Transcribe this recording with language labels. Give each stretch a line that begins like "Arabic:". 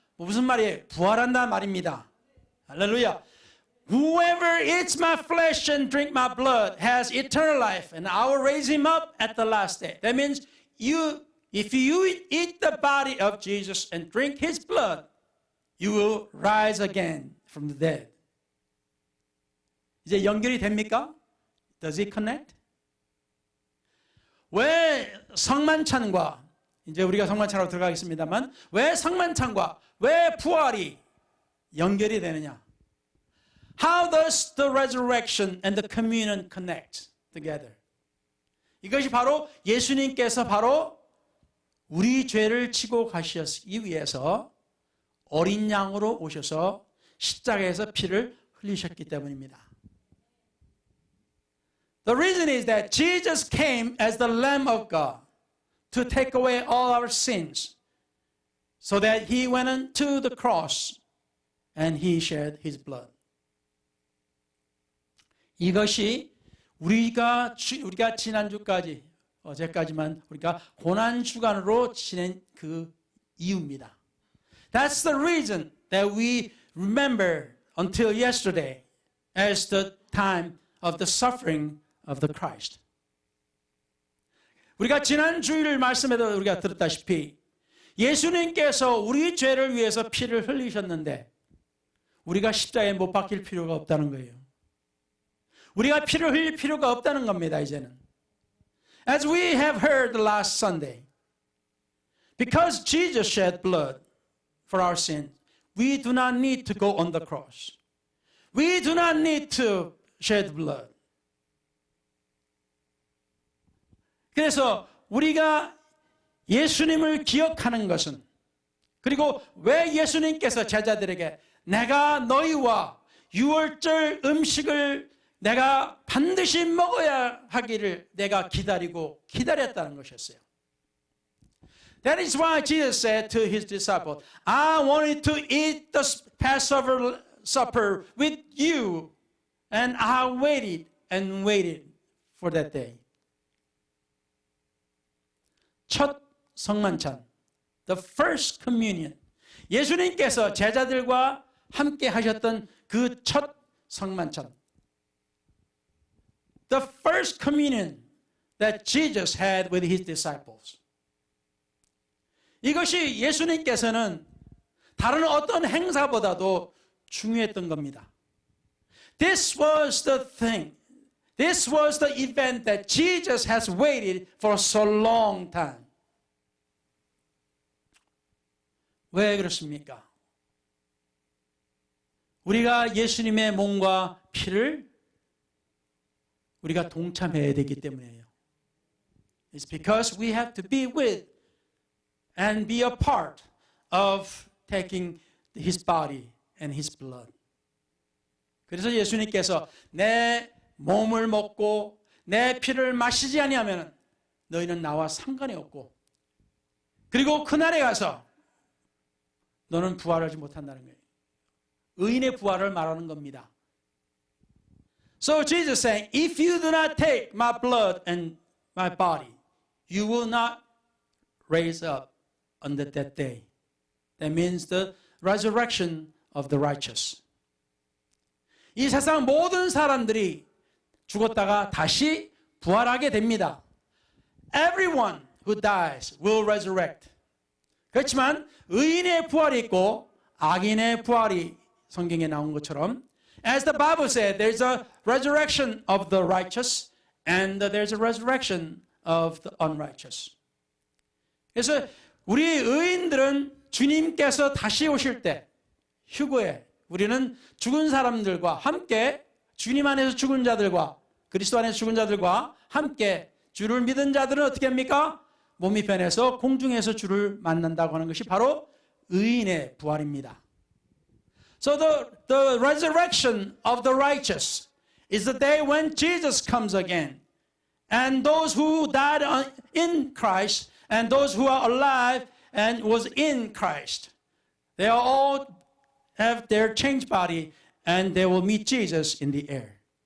Korean: 무슨 말이에요? 부활한다 말입니다. 할렐루야.
English: Whoever eats my flesh and drink my blood has eternal life, and I will raise him up at the last day. That means if you eat the body of Jesus and drink his blood, you will rise again from the dead.
Korean: 이제 연결이 됩니까?
English: Does it connect?
Korean: 왜 성만찬과 이제 우리가 성만찬으로 들어가겠습니다만 왜 성만찬과 왜 부활이 연결이 되느냐?
English: How does the resurrection and the communion connect together?
Korean: 이것이 바로 예수님께서 바로 우리 죄를 치고 가시기 위해서 어린 양으로 오셔서 십자가에서 피를 흘리셨기 때문입니다.
English: The reason is that Jesus came as the Lamb of God to take away all our sins, so that he went into the cross and he shed his blood.
Korean: 이것이 우리가 지난주까지 어제까지만 우리가 고난 주간으로 지낸 그 이유입니다.
English: That's the reason that we remember until yesterday as the time of the suffering of the Christ.
Korean: 우리가 지난 주일 말씀에도 우리가 들었다시피 예수님께서 우리 죄를 위해서 피를 흘리셨는데 우리가 십자가에 못 박힐 필요가 없다는 거예요. 우리가 피를 흘릴 필요가 없다는 겁니다, 이제는.
English: As we have heard last Sunday, because Jesus shed blood for our sins, we do not need to go on the cross. We do not need to shed blood.
Korean: 그래서 우리가 예수님을 기억하는 것은, 그리고 왜 예수님께서 제자들에게 내가 너희와 유월절 음식을 내가 반드시 먹어야 하기를 내가 기다렸다는 것이었어요.
English: That is why Jesus said to his disciples, I wanted to eat the Passover supper with you, and I waited and waited for that day.
Korean: 첫 성만찬,
English: the first communion.
Korean: 예수님께서 제자들과 함께 하셨던 그 첫 성만찬.
English: The first communion that Jesus had with his disciples.
Korean: 이것이 예수님께서는 다른 어떤 행사보다도 중요했던 겁니다.
English: This was the thing. This was the event that Jesus has waited for so long time.
Korean: 왜 그렇습니까? 우리가 예수님의 몸과 피를 우리가 동참해야 되기 때문이에요.
English: It's because we have to be with and be a part of taking his body and his blood.
Korean: 그래서 예수님께서 내 몸을 먹고 내 피를 마시지 아니하면 너희는 나와 상관이 없고, 그리고 그날에 가서 너는 부활하지 못한다는 거예요. 의인의 부활을 말하는 겁니다.
English: So Jesus saying, if you do not take my blood and my body, you will not raise up on that day. That means the resurrection of the righteous.
Korean: 이 세상 모든 사람들이 죽었다가 다시 부활하게 됩니다.
English: Everyone who dies will resurrect.
Korean: 그렇지만 의인의 부활이 있고 악인의 부활이 성경에 나온 것처럼,
English: as the Bible said, there's a resurrection of the righteous and there's a resurrection of the unrighteous.
Korean: 그래서 우리 의인들은 주님께서 다시 오실 때 휴거에 우리는 죽은 사람들과 함께 주님 안에서 죽은 자들과 그리스도 안에서 죽은 자들과 함께 주를 믿은 자들은 어떻게 합니까? 몸이 변해서 공중에서 주를 만난다고 하는 것이 바로 의인의 부활입니다.
English: So the resurrection of the righteous is the day when Jesus comes again. And those who died in Christ and those who are alive and was in Christ, they all have their changed body and they will meet Jesus in the air.